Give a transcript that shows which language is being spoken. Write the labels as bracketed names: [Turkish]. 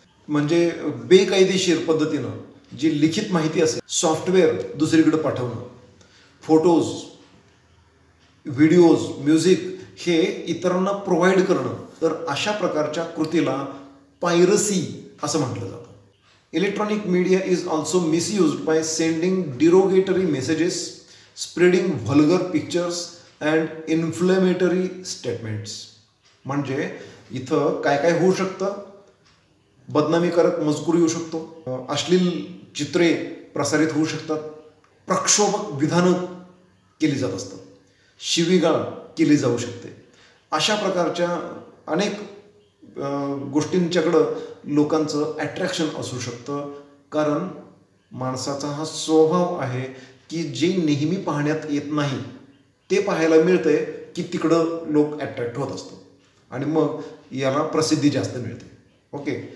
[Marathi] म्हणजे बेकायदेशीर पद्धतीनं जी लिखित माहिती असेल, सॉफ्टवेअर दुसरीकडे पाठवणं, फोटोज, व्हिडिओज, म्युझिक हे इतरांना प्रोव्हाइड करणं, तर अशा प्रकारच्या कृतीला पायरसी असं म्हटलं जातं. [English] Electronic media is also misused by sending derogatory messages, spreading vulgar pictures and inflammatory statements. [Marathi] म्हणजे इथं काय काय होऊ शकतं, बदनामीकारक मजकूर येऊ शकतो, अश्लील चित्रे प्रसारित होऊ शकतात, प्रक्षोभक विधानं केली जात असतात, शिवीगाळ केली जाऊ शकते. अशा प्रकारच्या अनेक गोष्टींच्याकडं लोकांचं अट्रॅक्शन असू शकतं, कारण माणसाचा हा स्वभाव आहे की जे नेहमी पाहण्यात येत नाही ते पाहायला मिळतंय की तिकडं लोक अट्रॅक्ट होत असतात आणि मग याला प्रसिद्धी जास्त मिळते. ओके.